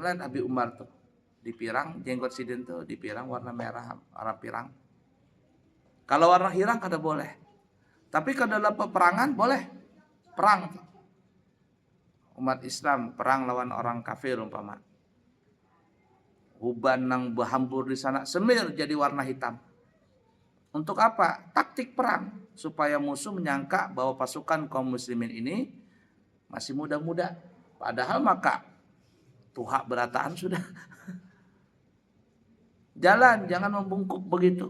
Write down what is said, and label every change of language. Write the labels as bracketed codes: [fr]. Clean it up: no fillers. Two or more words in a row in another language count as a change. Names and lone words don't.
[bjn] Melain Abi Umar tuh di pirang jenggot sidin tuh di pirang warna merah, warna pirang. Kalau warna hitam kada boleh. Tapi kalau dalam peperangan boleh. Perang tuh. [id] Umat Islam perang lawan orang kafir umpama. [bjn] Uban nang berhambur di sana semir jadi warna hitam. [id] Untuk apa? Taktik perang supaya musuh menyangka bahwa pasukan kaum muslimin ini masih muda-muda. [bjn] Padahal maka tuhak berataan sudah. [id] Jalan jangan membungkuk begitu.